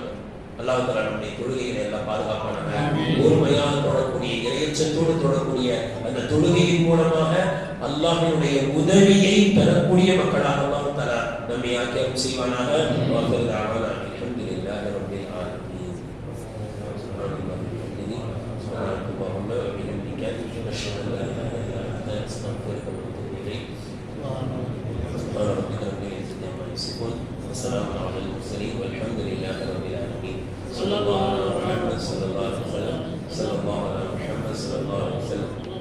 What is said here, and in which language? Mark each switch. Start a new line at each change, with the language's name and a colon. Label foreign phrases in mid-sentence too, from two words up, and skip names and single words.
Arabic: الله تعالى
Tamil: நம்முடைய தொழுகைகளை எல்லாம் பாதுகாப்பானாங்க. ஒருமையாக தொடரக்கூடிய, இறையச்சத்தோடு தொடரக்கூடிய அந்த தொழுகையின் மூலமாக அல்லாஹ்வினுடைய உதவியை பெறக்கூடிய மக்களாக
Arabic: الله تعالى
Tamil: நம்மை ஆக்கியம் செய்வானாக.
Arabic: الحمد لله رب العالمين. اللهم وبحمدك نشهد ان لا اله الا انت نستغفرك ونتوب اليك. سبحان ربك رب العزه عما يصفون وسلام على المرسلين والحمد لله رب العالمين. صلى الله على محمد صلى الله عليه وسلم. صلى الله على محمد صلى الله عليه وسلم.